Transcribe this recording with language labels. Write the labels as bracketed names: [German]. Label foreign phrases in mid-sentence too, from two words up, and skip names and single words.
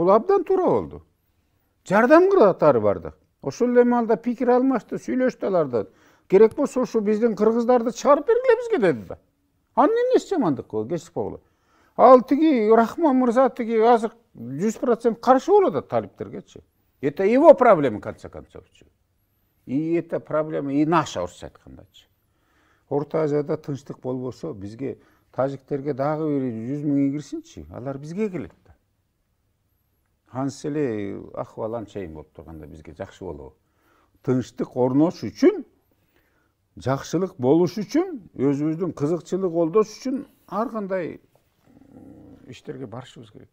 [Kyrgyz] Бул абдан туура болду. Жардам катары барды. Ошол эле маалда пикир алмашты, сүйлөштү алардан. Керек болсо ушу биздин кыргыздарды чыгарып бергиле бизге деди да. Анын эмнеси жамандык болду, кечип койгула. Ал тиги Рахман мырза тиги азыр 100% каршы болот да талиптергечи. [Russian] Это его проблема, в конце концов. И это проблема и наша, [Kyrgyz] орусча айткандачы. Орто Азияда тынчтык болбосо, бизге тажиктерге дагы бир 100 миң кирсинчи, алар бизге келет да. Ансы эле акыбал анчайын болуп турганда бизге жакшы болобу. Тынчтык орнош үчүн, жакшылык болуш үчүн, өзүбүздүн кызыкчылык колдош үчүн ар кандай иштерге барышыбыз керек.